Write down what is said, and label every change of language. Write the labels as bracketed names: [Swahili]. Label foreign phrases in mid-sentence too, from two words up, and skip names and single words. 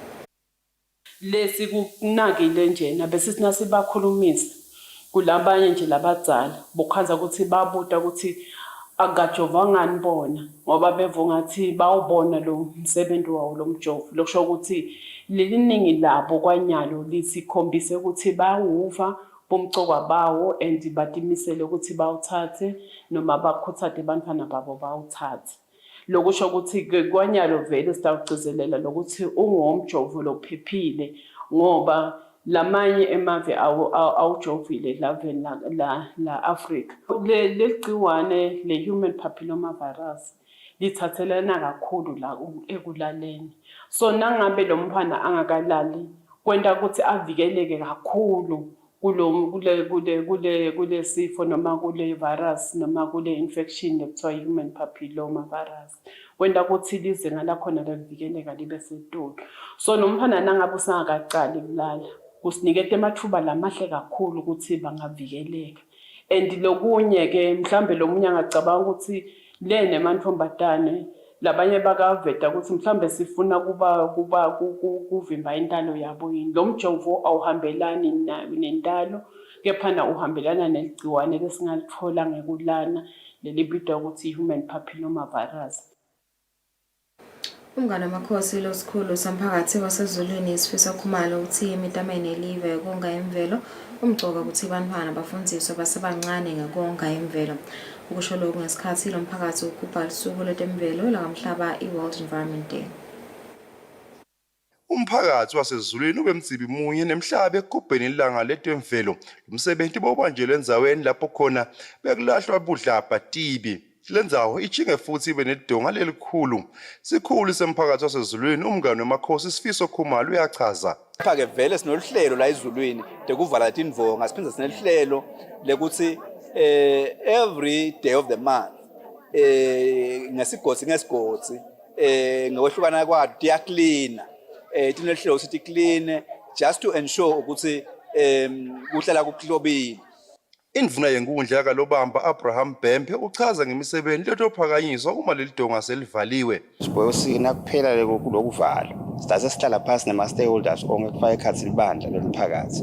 [Swati] Lesi kunakile njena bese sinasibakhulumisa kulabanye nje labadzala bokhaza ukuthi babuta ukuthi akajovangani bona ngoba bevunga ngathi bawubona lo msebenzi wawo lo mjovo lokusho ukuthi leliningi labo kwanyalo lisikhombise ukuthi bawuva bomcokwa bawo and batimisele ukuthi bawuthathe noma bakhuthathe bantwana babo bawuthathe. Lokusho ukuthi kwanyalo vele sitawugcizelela lokuthi ungumjovo lophephile ngoba lamanye emave awujovile laveni la Africa. Legciwane le [English] human papilloma virus [Swati] lithathelana kakhulu la ekulaleni. So nangabe lo mfana angakalali kwenta ukuthi avikeleke kakhulu kule sifo noma kule virus noma kule infection ekuthiwa [English] human papilloma virus [Swati] kwenta ukuthi lizinga lakhona lokuvikeleka libe setulu. So nomfana nangabe usangakaqali kulala kusinikete amathuba lamahle kakhulu ukuthi bangavikeleka. And lokunye ke mhlambe lomunye angacabanga ukuthi le nemantombazane labanye bakaveta ukuthi mhlambe sifuna kuvimba intalo yabo yini. Lo mjovo awuhambelani nentalo kephana uhambelana neligciwane lesingalithola ngekulana lelibizwa ukuthi [English] human papilloma virus. [Swati] Umngane amakhosi losikhulu samphakathi wasezulwini isifisa khumalo uthi imitamene elive konga imvelo umgcoka ukuthi bantwana bafundiswe basebancane ngekonga imvelo. Ukusho lokhu ngesikhathi lo mphakathi ugubha usuku lwetemvelo lakamhlaba i-World Environment Day. Umphakathi wasezulwini ubemtsibi munye nemhlaba ekugubheni ilanga letemvelo. Umsebenzi bobanjelwe enzaweni lapho khona bekulahlwa budlabha tibi. Lenzawo ichinge futhi ibe nedonga lelikhulu. Sikhulu semphakathi wasezulwini umngane wemakhosi Sifiso Khumalo uyachaza. Phake vele sinoluhlelo la ezulwini tekuvala tindvonga siphindze sinelihlelo lekuthi [English] every day of the month [Swati] ngesigodzi ngokwehlukana kwayo tiyaklina tinelihlelo sithi [English] clean just to ensure [Swati] ukuthi kuhlala kuklobile. Indvuna yenkundla yakalobamba Abraham Bempe uchaza ngemisebenzi lethophakanyiswa uma leli donga selivaliwe. Sibona kuphela lokuvala. Sithathe sihlala phansi nama-stakeholders onke kufaka ekhathi libandla lomphakathi.